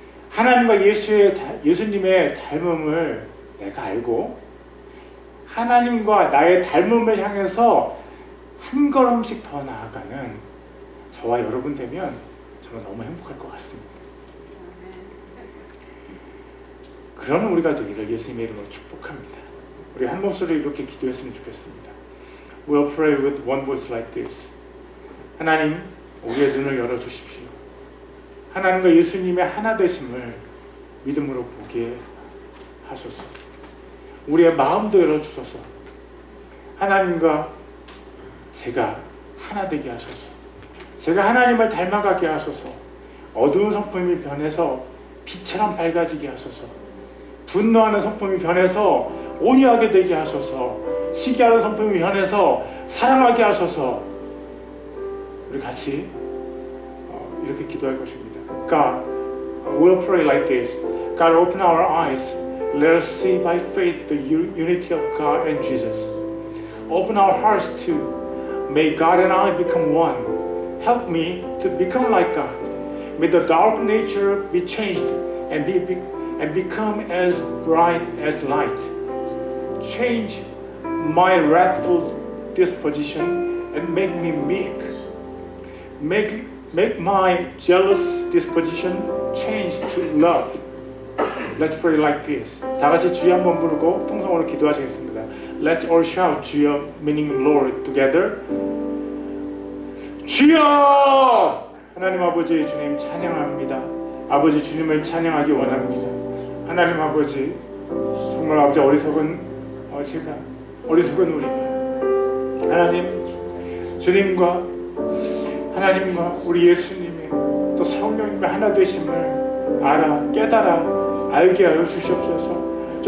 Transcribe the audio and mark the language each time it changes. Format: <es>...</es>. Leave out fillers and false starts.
<ko>하나님과 예수님의 닮음을 내가 알고 하나님과 나의 닮음을 향해서 한 걸음씩 더 나아가는 저와 여러분 되면 저는 너무 행복할 것 같습니다. 그러는 우리가 되기를 예수님의 이름으로 축복합니다. 우리 한 목소리로 이렇게 기도했으면 좋겠습니다.</ko> <en>We'll pray with one voice like this.</en> <ko>하나님, 우리의 눈을 열어주십시오. 하나님과 예수님의 하나 되심을 믿음으로 보게 하소서. 우리의 마음도 열어주소서. 하나님과 제가 하나 되게 하소서. 제가 하나님을 닮아가게 하소서. 어두운 성품이 변해서 빛처럼 밝아지게 하소서. 분노하는 성품이 변해서 온유하게 되게 하소서. 시기하는 성품이 변해서 사랑하게 하소서. 우리 같이 이렇게 기도할 것입니다.</ko> <en>God, we'll pray like this. God, open our eyes. Let us see by faith the unity of God and Jesus. Open our hearts too. May God and I become one. Help me to become like God. May the dark nature be changed and become as bright as light. Change my wrathful disposition and make me meek. Make my jealous disposition change to love. Let's pray like this.</en> <ko>다 같이 주여 한번 부르고 통성으로 기도하시겠습니다.</ko> <en>Let's all shout 주여, meaning Lord, together.</en> <ko>주여! 하나님 아버지, 주님 찬양합니다. 아버지, 주님을 찬양하기 원합니다. 하나님 아버지, 정말 아버지 어리석은 제가, 어리석은 우리가 하나님, 주님과 하나님과 우리 예수님의 또 성령님의 하나 되심을 알아, 깨달아 알게 하여 주시옵소서.</ko>